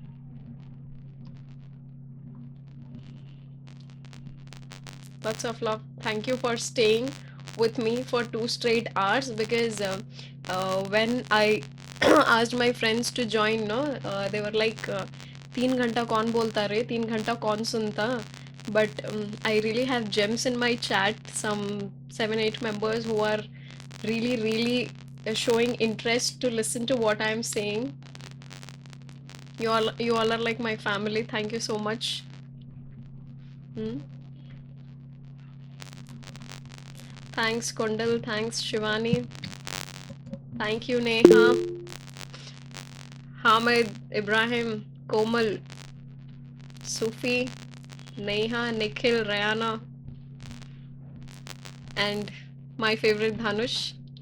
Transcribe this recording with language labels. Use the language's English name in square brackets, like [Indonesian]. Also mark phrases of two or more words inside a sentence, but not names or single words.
[English] Lots of love. Thank you for staying with me for 2 straight hours, because when I asked my friends to join, no, they were like, [Hindi] 3 घंटा कौन बोलता रे, 3 घंटा कौन सुनता? [English] But I really have gems in my chat, some 7-8 members who are really showing interest to listen to what I'm saying. You all are like my family. Thank you so much. Thanks Kondal, thanks Shivani, thank you Neha, Hamid, Ibrahim, Komal, Sufi, Neha, Nikhil, Rayana, and my favorite Dhanush.